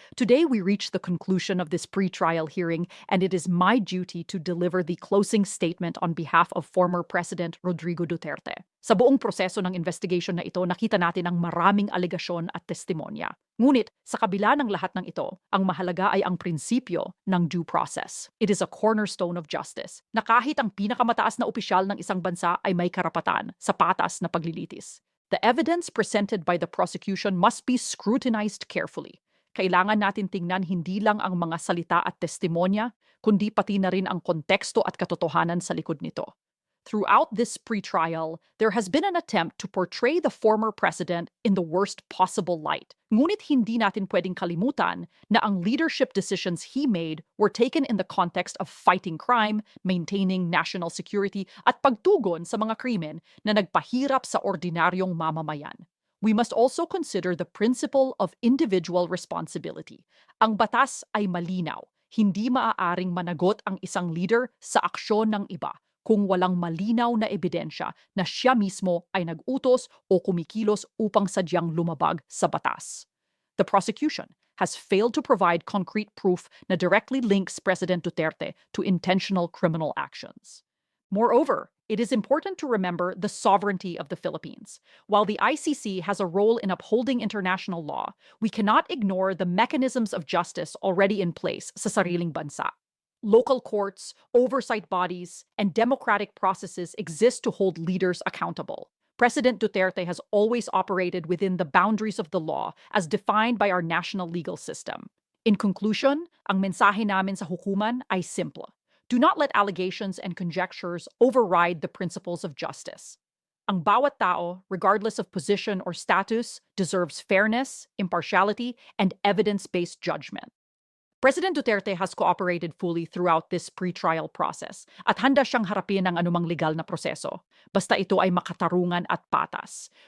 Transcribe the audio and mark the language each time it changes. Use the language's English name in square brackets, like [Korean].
[English] Today we reach the conclusion of this pre-trial hearing and it is my duty to deliver the closing statement on behalf of former President Rodrigo Duterte. [Filipino] Sa buong proseso ng investigation na ito, nakita natin ang maraming alegasyon at testimonya. Ngunit, sa kabila ng lahat ng ito, ang mahalaga ay ang prinsipyo ng due process. [English] It is a cornerstone of justice, [Filipino] na kahit ang pinakamataas na opisyal ng isang bansa ay may karapatan sa patas na paglilitis. [English] The evidence presented by the prosecution must be scrutinized carefully. [Filipino] Kailangan natin tingnan hindi lang ang mga salita at testimonya, kundi pati na rin ang konteksto at katotohanan sa likod nito. [English] Throughout this pre-trial, there has been an attempt to portray the former president in the worst possible light. [Filipino] Ngunit hindi natin pwedeng kalimutan na ang [English] leadership decisions he made were taken in the context of fighting crime, maintaining national security, [Filipino] at pagtugon sa mga krimen na nagpahirap sa ordinaryong mamamayan. [English] We must also consider the principle of individual responsibility. [Filipino] Ang batas ay malinaw. Hindi maaaring managot ang isang leader sa aksyon ng iba kung walang malinaw na ebidensya na siya mismo ay nag-utos o kumikilos upang sadyang lumabag sa batas. [English] The prosecution has failed to provide concrete proof na directly links President Duterte to intentional criminal actions. Moreover, it is important to remember the sovereignty of the Philippines. While the ICC has a role in upholding international law, we cannot ignore the mechanisms of justice already in place [Filipino] sa sariling bansa. [English] Local courts, oversight bodies, and democratic processes exist to hold leaders accountable. President Duterte has always operated within the boundaries of the law as defined by our national legal system. In conclusion, [Filipino] ang mensahe namin sa hukuman ay simple. [English] Do not let allegations and conjectures override the principles of justice. [Filipino] Ang bawat tao, [English] regardless of position or status, deserves fairness, impartiality, and evidence-based judgment. President Duterte has cooperated fully throughout this pre-trial process [Filipino] at handa siyang harapin ang anumang legal na proseso, basta ito ay makatarungan at patas.